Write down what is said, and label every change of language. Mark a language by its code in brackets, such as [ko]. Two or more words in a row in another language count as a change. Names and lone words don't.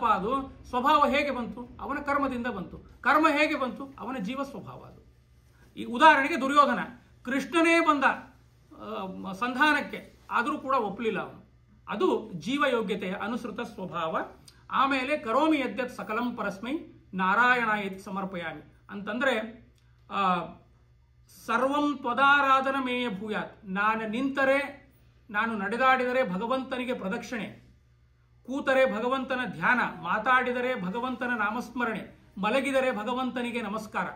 [kn] ಅದು ಸ್ವಭಾವ ಹೇಗೆ ಬಂತು? ಅವನ ಕರ್ಮದಿಂದ ಬಂತು. ಕರ್ಮ ಹೇಗೆ ಬಂತು? ಅವನ ಜೀವ ಸ್ವಭಾವ ಅದು. ಈ ಉದಾಹರಣೆಗೆ ದುರ್ಯೋಧನ, ಕೃಷ್ಣನೇ ಬಂದ ಸಂಧಾನಕ್ಕೆ, ಆದರೂ ಕೂಡ ಒಪ್ಪಲಿಲ್ಲ ಅವನು. ಅದು ಜೀವಯೋಗ್ಯತೆಯ [sa] ಅನುಸೃತ ಸ್ವಭಾವ. [kn] ಆಮೇಲೆ [sa] ಕರೋಮಿ ಯದ್ಯತ್ ಸಕಲಂ ಪರಸ್ಮೈ ನಾರಾಯಣಾಯತಿ ಸಮರ್ಪಯಾಮಿ [kn] ಅಂತಂದ್ರೆ [sa] ಸರ್ವಂ ತ್ವದಾರಾಧನ ಮೇಯ ಭೂಯಾತ್, [kn] ನಾನು ನಿಂತರೆ, ನಾನು ನಡೆದಾಡಿದರೆ ಭಗವಂತನಿಗೆ ಪ್ರದಕ್ಷಿಣೆ, ಕೂತರೆ ಭಗವಂತನ ಧ್ಯಾನ, ಮಾತಾಡಿದರೆ ಭಗವಂತನ ನಾಮಸ್ಮರಣೆ, ಮಲಗಿದರೆ ಭಗವಂತನಿಗೆ ನಮಸ್ಕಾರ.